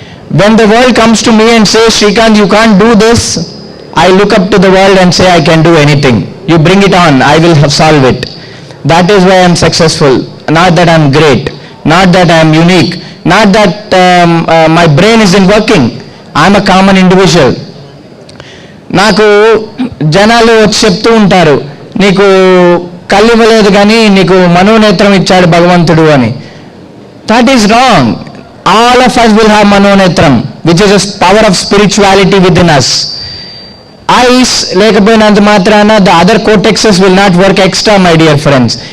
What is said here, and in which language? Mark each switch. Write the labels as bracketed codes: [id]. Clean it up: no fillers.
[en] When the world comes to me and says, Srikanth, you can't do this, I look up to the world and say, I can do anything. You bring it on, I will solve it. That is why I am successful. Not that I am great, not that I am unique, not that my brain isn't working. I am a common individual. [te] నాకు జనాలు వచ్చి చెప్తూ ఉంటారు, నీకు కళ్ళు ఇవ్వలేదు కానీ నీకు మనోనేత్రం ఇచ్చాడు భగవంతుడు అని. [en] That is wrong. All of us will have మనోనేత్రం, which is a power of spirituality within us. Eyes [te] లేకపోయినంత మాత్రాన [en] the other cortexes will not work extra, my dear friends.